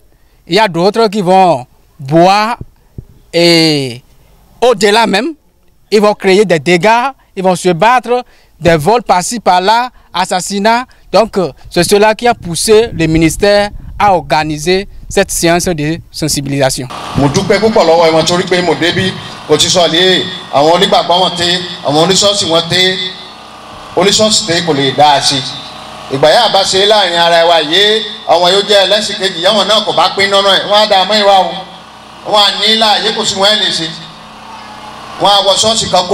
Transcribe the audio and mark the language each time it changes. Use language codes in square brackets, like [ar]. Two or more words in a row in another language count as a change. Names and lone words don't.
[fr] Il y a d'autres qui vont boire et au-delà même, ils vont créer des dégâts, ils vont se battre, des vols par-ci par-là, assassinats. Donc c'est cela qui a poussé le ministère à organiser cette séance de sensibilisation. [yo] Ìgbà yà bá ṣe láàrin ara wa yé àwọn yóò jẹ́ ẹlẹ́sìn kejì yàwọn náà kò bá pín náà ẹ̀ wọ́n á dá mọ́ ìwà o wọ́n á ní láàyè kò sí wọ́n ẹ̀ lè ṣe wọ́n á wọ ṣọ́ọ̀ṣì kan